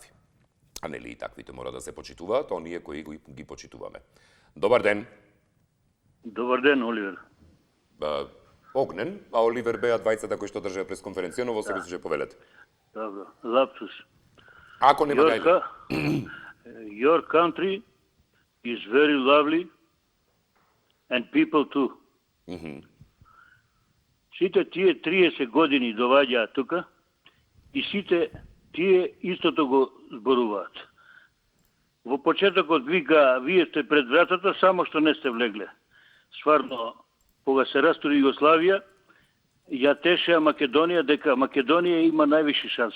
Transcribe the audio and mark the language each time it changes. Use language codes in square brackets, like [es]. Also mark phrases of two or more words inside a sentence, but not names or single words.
[mk] А нели и таквите мора да се почитуваат, оние кои ги почитуваме. Добар ден. Добар ден, Оливер. Огнен, а Оливер беа двајцата кои што држаа пресконференција, но во себе се повелете. Добро, лапсус. Ако нема гајле. [en] Your country is very lovely and people too. [mk] Сите тие 30 години доваѓаат тука и сите тие истото го зборуваат. Во почетокот вика, вие сте пред вратата, само што не сте влегле. Стварно, кога се растури Југославија, ја тешеа Македонија дека Македонија има највиши шанси.